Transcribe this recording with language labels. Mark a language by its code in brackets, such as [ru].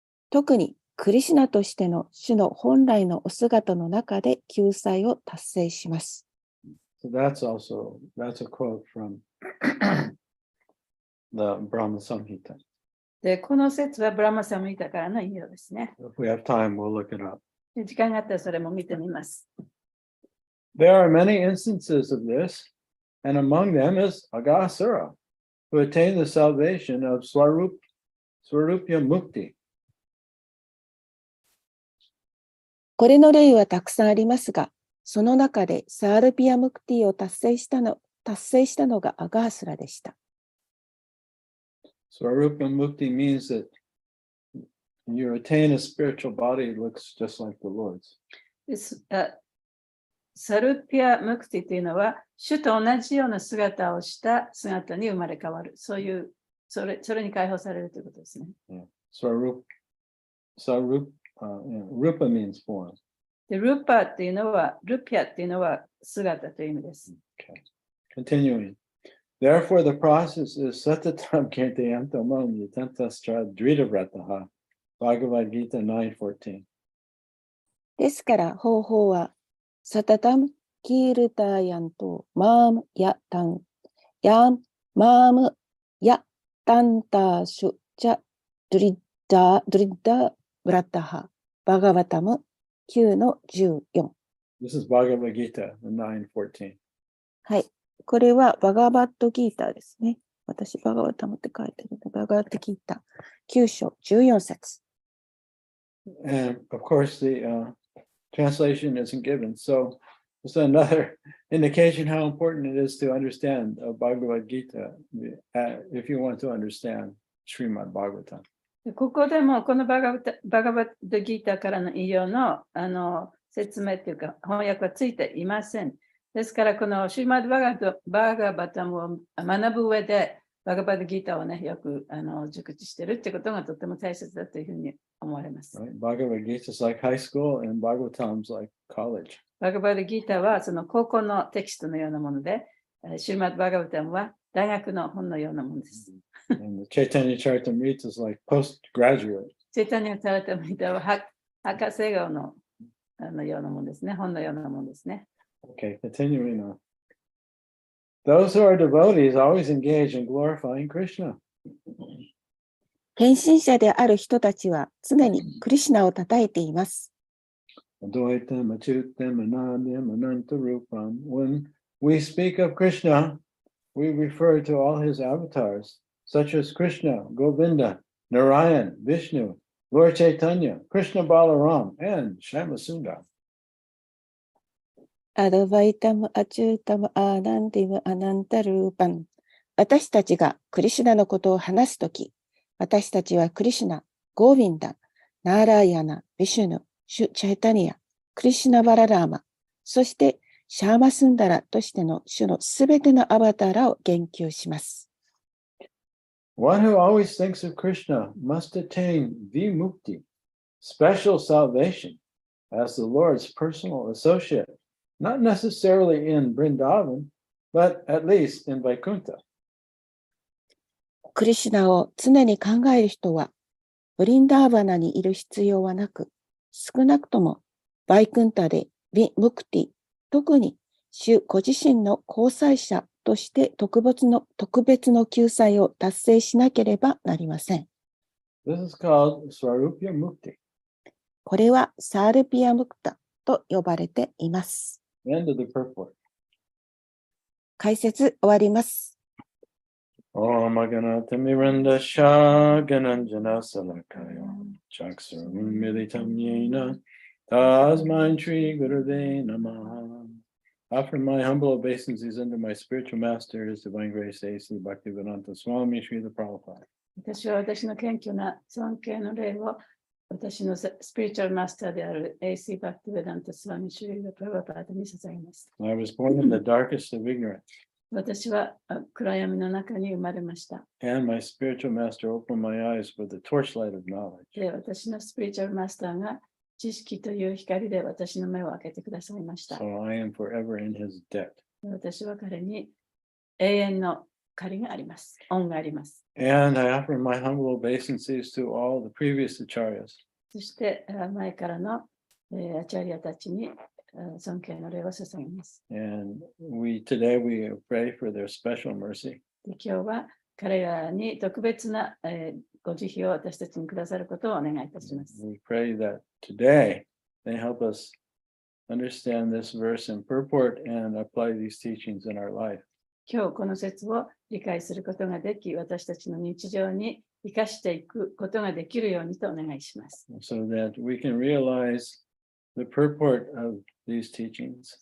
[ja] 特にクリシュナとしての主の本来のお姿の中で救済を達成します。 [en] So that's a quote from the Brahma Samhita. [ja] で、この説はブラマサムギタからの引用ですね。 [en] If we have time, we'll look it up. [ja] で時間があったらそれも見てみます。 [en] There are many instances of this, and among them is Agasura, who attained the salvation of Swarupya Mukti. [ja] これの例はたくさんありますが、その中でサールピアムクティを達成したのがアガースラでした。 [en] Swarupya Mukti means that you attain a spiritual body that looks just like the Lord's. [ja] サルピア・ムクティというのは、主と同じような姿をした姿に生まれ変わる。それに解放されるということですね。 [en] Rupa means form. [ja] で、ルパっていうのは、ルピアっていうのは姿という意味です。 [en] Okay. Continuing. Therefore, the process is [sa] Satatam Kirtayantamam Yatantastra Dritavrataha. [en] Bhagavad Gita 9:14. [ja] ですから方法は、サタタムキールターヤンとマームヤタンヤンマームヤタンターシュチャドリッダブラッタハバガバタム9-14。 [en] This is Bhagavad Gita 9:14. [ja] はい。これはバガバットギーターですね。私バガバタムって書いてるので、バガバットギーター9章14節。 [en] And of course, the translation isn't given. So it's another indication how important it is to understand Bhagavad Gita if you want to understand Srimad Bhagavatam. [ja] ここでもこのバガバットギーターからの引用の、説明というか翻訳はついていません。ですからこのシュリマッドバガバタムを学ぶ上でバガバットギーターをねよく熟知しているってことがとても大切だというふうに思われます。 [en] Right? Bhagavad Gita is like high school and Bhagavatam is like college. [ja] バガバットギーターはその高校のテキストのようなもので、シュリマッドバガバタムは大学の本のようなものです。 [en] And the Chaitanya Charitamrita is like postgraduate. [ja] チェタニア・チャラタムリタは博士号のようなものですね。本のようなものですね。 [en] Okay, continuing on. Those who are devotees always engage in glorifying Krishna. [ja] 献身者である人たちは常にクリシュナを称えています。 [sa] Advaitam, Achyutam, Anandam, Anantarupam. [en] When we speak of Krishna, we refer to all his avatars, such as Krishna, Govinda, Narayan, Vishnu, Lord Chaitanya, Krishna Balaram, and Shyamasundar. [ja] アドバイタム、アチュータム、アーナンディム、アナンタルーパン。私たちがクリシュナのことを話すとき、私たちはクリシュナ、ゴーヴィンダ、ナーラーヤナ、ビシュヌ、シュ・チャイタニア、クリシュナ・バララーマ、そしてシャーマスンダラとしての主のすべてのアバターラを言及します。 [en] One who always thinks of Krishna must attain vimukti, special salvation, as the Lord's personal associate, not necessarily in Vrindavan, but at least in Vaikuntha. [ja] クリシュナを常に考える人は、ブリンダーバナにいる必要はなく、少なくともバイクンタでヴィ・ムクティ、特に主ご自身の交際者として特別の救済を達成しなければなりません。 [en] This is called Swarupya Mukti. [ja] これはサールピアムクタと呼ばれています。 [en] End of the purport. [ja] 解説終わります。 [sa] Om Aganata Miranda Shagananjana Salakaya Chaksurum Militam Yena Tasmai Shri Gurave Namaha. [en] Offer my humble obeisances unto my spiritual master, His Divine Grace, A.C. Bhaktivedanta Swami Srila Prabhupada. [ja] 私は私の謙虚な尊敬の礼を私のスピリチュアルマスターである AC バックベダントスワミシュリーがプラバパートに捧げます。 [en] I was born in the darkest of ignorance, [ja] 私は暗闇の中に生まれました。 [en] and my spiritual master opened my eyes with the torchlight of knowledge. [ja] で、私のスピリチュアルマスターが知識という光で私の目を開けてくださいました。 [en] So I am forever in his debt. [ja] で私は彼に永遠の借りがあります。恩があります。 [en] And I offer my humble obeisances to all the previous acharyas. [ja] そして前からのアチャリアたちに尊敬の礼を捧げます。 [en] And today we pray for their special mercy. [ja] で今日は彼らに特別なご慈悲を私たちにくださることをお願いいたします。 [en] We pray that today they help us understand this verse and purport and apply these teachings in our life. [ja] 今日この説を理解することができ、私たちの日常に生かしていくことができるようにとお願いします。 [en] So that we can realize the purport of these teachings.